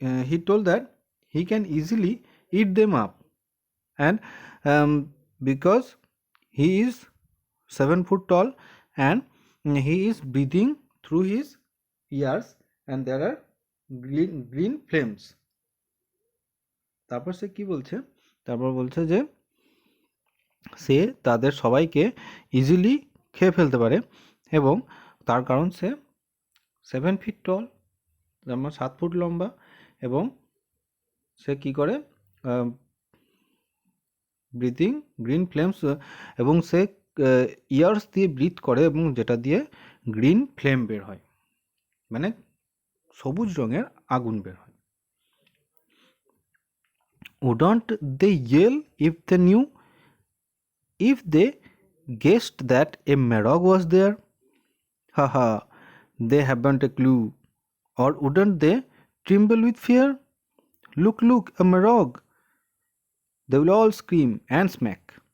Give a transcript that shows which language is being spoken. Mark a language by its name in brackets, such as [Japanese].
[English] He told that he can easily eat them up, and because he is 7 foot tall and he is breathing through his ears and there are green flames. [Bangla] তারপর সে কি বলছে? তারপর বলছে যে সে তাদের সবাইকে easily খেয়ে ফেলতে পারে এবং তার কারণ সে 7 ফিট টল, যেমন 7 ফুট লম্বা, এবং সে কি করে [English] breathing green flames, [Bangla] এবং সে ইয়ার্স দিয়ে ব্রিথ করে এবং যেটা দিয়ে গ্রিন ফ্লেম বের হয়, মানে সবুজ রঙের আগুন বের হয়। [English] Wouldn't they yell if they knew, if they guessed that a Marog was there? Haha, they haven't a clue. Or wouldn't they tremble with fear? Look, look, a Marog! They will all scream and smack.